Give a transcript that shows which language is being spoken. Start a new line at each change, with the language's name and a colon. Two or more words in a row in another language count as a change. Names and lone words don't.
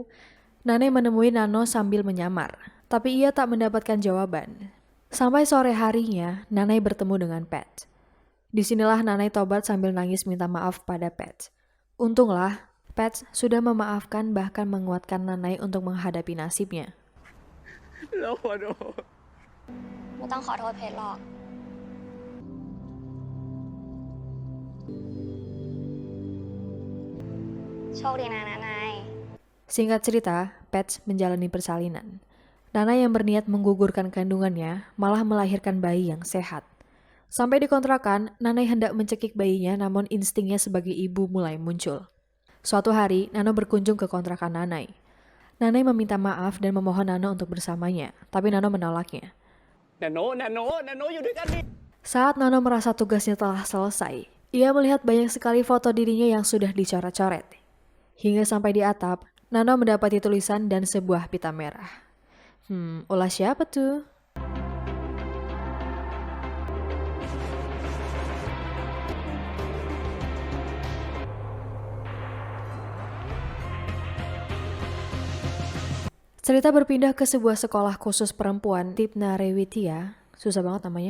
Indonesian: Nanai menemui Nano sambil menyamar, tapi ia tak mendapatkan jawaban. Sampai sore harinya, Nanai bertemu dengan Pat. Disinilah Nanai tobat sambil nangis minta maaf pada Pat. Untunglah, Pat sudah memaafkan bahkan menguatkan Nanai untuk menghadapi nasibnya.
Thai: ไม่ต้องขอโทษเพชรหรอก
Indonesian: Di
Thai: โชคดีนะนะนาย
Indonesian: Singkat cerita, Patch menjalani persalinan. Nana yang berniat menggugurkan kandungannya malah melahirkan bayi yang sehat. Sampai di kontrakan, Nanai hendak mencekik bayinya namun instingnya sebagai ibu mulai muncul. Suatu hari, Nano berkunjung ke kontrakan Nanai. Nanai meminta maaf dan memohon Nano untuk bersamanya, tapi Nano menolaknya.
Thai: Nano อยู่ด้วยกันดิ
Indonesian: Saat Nano merasa tugasnya telah selesai, ia melihat banyak sekali foto dirinya yang sudah dicoret-coret. Hingga sampai di atap, Nano mendapati tulisan dan sebuah pita merah. Ulah siapa tuh? Cerita berpindah ke sebuah sekolah khusus perempuan Tipna Rewitya, susah banget namanya.